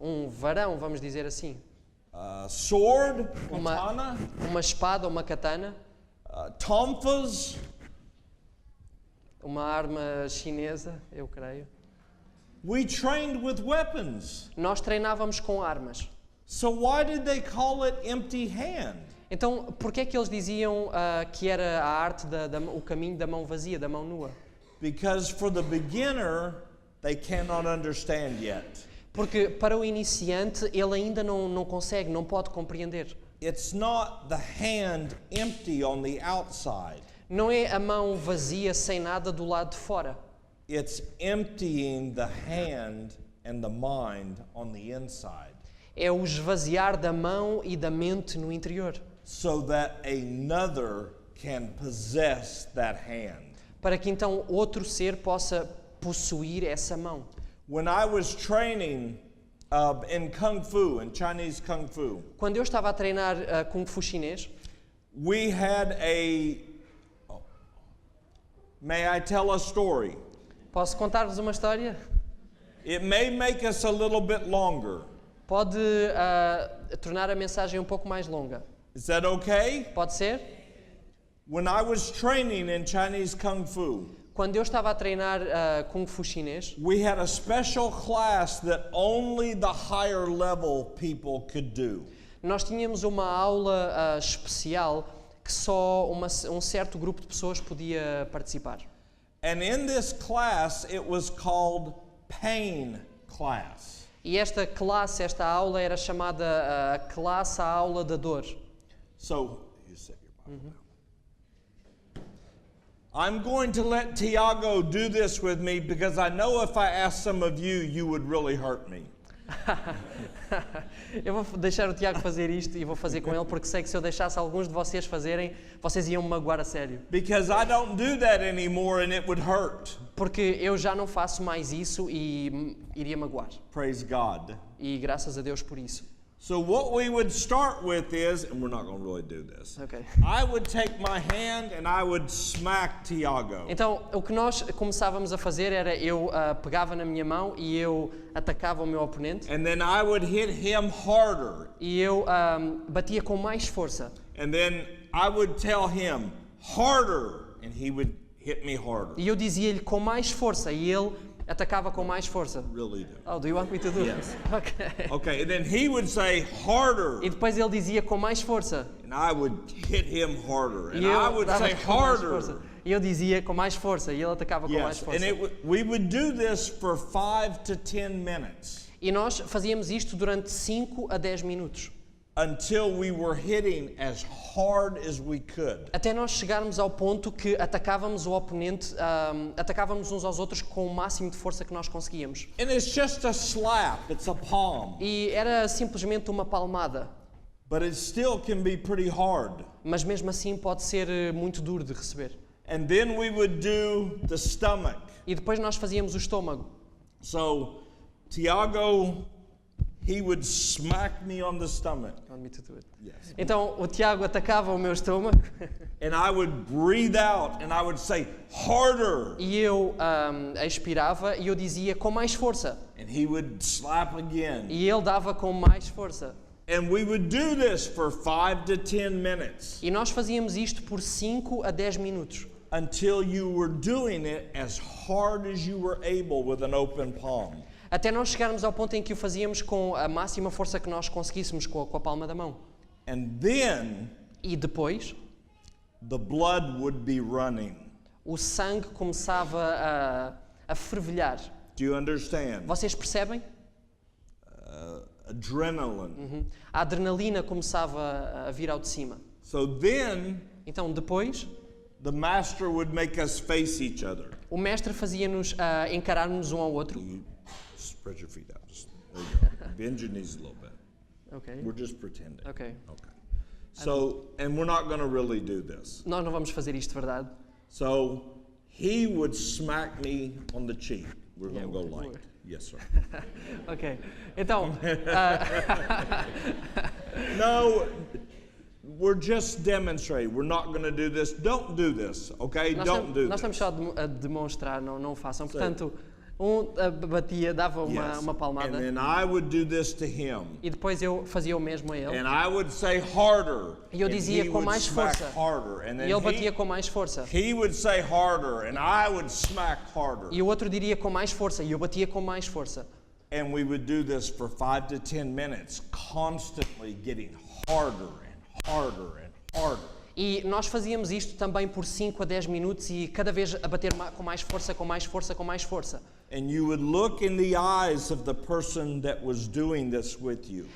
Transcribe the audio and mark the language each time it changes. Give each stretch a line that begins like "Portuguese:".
Portuguese: Varão, vamos dizer assim.
English: sword, katana,
Portuguese: Uma espada, uma katana, tonfas, uma arma chinesa, eu creio.
English: we trained with weapons.
Portuguese: Nós treinávamos com armas.
English: So why did they call it empty hand?
Portuguese: Então, porquê é que eles diziam que era a arte, o caminho da mão vazia, da mão nua?
English: Because for the beginner, they cannot understand yet.
Portuguese: Porque para o iniciante, ele ainda não consegue, não pode compreender.
English: It's not the hand empty on the outside.
Portuguese: Não é a mão vazia, sem nada do lado de fora.
English: It's emptying the hand and the mind on the inside,
Portuguese: É o esvaziar da mão e da mente no interior.
English: so that another can possess that hand.
Portuguese: Para que então outro ser possa possuir essa mão.
English: When I was training in Kung Fu, in Chinese Kung Fu,
Portuguese: Quando eu estava a treinar Kung Fu chinês,
English: we had may I tell a story?
Portuguese: posso contar-vos uma história?
English: It may make us a little bit longer.
Portuguese: Pode tornar a mensagem um pouco mais longa.
English: Is that okay?
Portuguese: Pode ser?
English: When I was training in Chinese Kung Fu,
Portuguese: Quando eu estava a treinar Kung Fu chinês,
English: we had a special class that only the higher level people could do.
Portuguese: nós tínhamos uma aula especial que só um certo grupo de pessoas podia participar.
English: And in this class, it was called pain class.
Portuguese: E esta classe, esta aula era chamada a classe, a aula da dor.
English: So, you set your Bible down. I'm going to let Tiago do this with me because I know if I ask some of you, you would really hurt me.
Portuguese: Eu vou deixar o Tiago fazer isto e vou fazer com ele porque sei que se eu deixasse alguns de vocês fazerem, vocês iam me magoar a sério.
English: Because I don't do that anymore and it would hurt.
Portuguese: Porque eu já não faço mais isso e iria magoar.
English: Praise God.
Portuguese: E graças a Deus por isso.
English: So what we would start with is, and we're not going to really do this.
Portuguese: Ok.
English: I would take my hand and I would smack Tiago.
Portuguese: Então, o que nós começávamos a fazer era eu pegava na minha mão e eu atacava o meu oponente
English: And then I would hit him harder.
Portuguese: e eu batia com mais força.
English: And then I would tell him harder and he would hit me harder.
Portuguese: E eu dizia-lhe com mais força e ele atacava com mais força.
English: Really do. Oh, do you want me to do Yes. this? Ok. Okay, and then he would say harder
Portuguese: E depois ele dizia com mais força.
English: and I would hit him harder.
Portuguese: E
English: And
Portuguese: eu
English: I would
Portuguese: dava
English: say
Portuguese: com mais
English: harder.
Portuguese: força. E eu dizia com mais força e ele atacava com mais
English: Yes,
Portuguese: força.
English: and we would do this for 5 to 10 minutes
Portuguese: E nós fazíamos isto durante 5 a 10 minutos.
English: until we were hitting as hard as we could.
Portuguese: Até nós chegarmos ao ponto que atacávamos o oponente, atacávamos uns aos outros com o máximo de força que nós conseguíamos.
English: And it's just a slap, it's a palm,
Portuguese: E era simplesmente uma palmada.
English: but it still can be pretty hard.
Portuguese: Mas mesmo assim pode ser muito duro de receber.
English: And then we would do the stomach.
Portuguese: E depois nós fazíamos o estômago.
English: So Tiago, he would smack me on the stomach. Want me to do it? Yes.
Portuguese: Então o Tiago atacava o meu estômago
English: And I would breathe out and I would say, harder.
Portuguese: e eu expirava e eu dizia com mais força.
English: And he would slap again.
Portuguese: E ele dava com mais força.
English: And we would do this for 5 to 10 minutes
Portuguese: E nós fazíamos isto por 5 a 10 minutos.
English: until you were doing it as hard as you were able with an open palm.
Portuguese: Até nós chegarmos ao ponto em que o fazíamos com a máxima força que nós conseguíssemos com a palma da mão.
English: And then
Portuguese: E depois,
English: the blood would be running.
Portuguese: o sangue começava a fervilhar.
English: Do you understand?
Portuguese: Vocês percebem?
English: Adrenaline.
Portuguese: A adrenalina começava a vir ao de cima.
English: So then
Portuguese: Então depois,
English: the master would make us face each other.
Portuguese: o mestre fazia-nos encarar-nos um ao outro.
English: You spread your feet out. There you go. Bend your knees a little bit.
Portuguese: Ok.
English: We're just pretending.
Portuguese: Ok.
English: Okay. So, and we're not going to really do this.
Portuguese: Nós não vamos fazer isto de verdade.
English: So, he would smack me on the cheek. We're going to go Yeah, light. Yes, sir.
Portuguese: Ok. Então,
English: No, we're just demonstrating. We're not going to do this. Don't do this, okay? Don't do
Portuguese: nós
English: this.
Portuguese: estamos só a demonstrar, não o façam. Portanto, batia, dava
English: Yes.
Portuguese: uma
English: And
Portuguese: palmada
English: then I would do this to him.
Portuguese: e depois eu fazia o mesmo a ele.
English: And I would say harder.
Portuguese: E eu
English: and
Portuguese: dizia
English: he
Portuguese: com
English: would
Portuguese: mais
English: smack
Portuguese: força.
English: harder. And
Portuguese: E
English: then
Portuguese: ele batia com mais força.
English: he would say harder, and I would smack harder.
Portuguese: E o outro diria com mais força e eu batia com mais força.
English: And we would do this for 5 to 10 minutes, constantly getting harder and harder and harder.
Portuguese: E nós fazíamos isto também por 5 a 10 minutos e cada vez a bater com mais força, com mais força, com mais força.
English: And you would look in the eyes of the person that was doing this with you.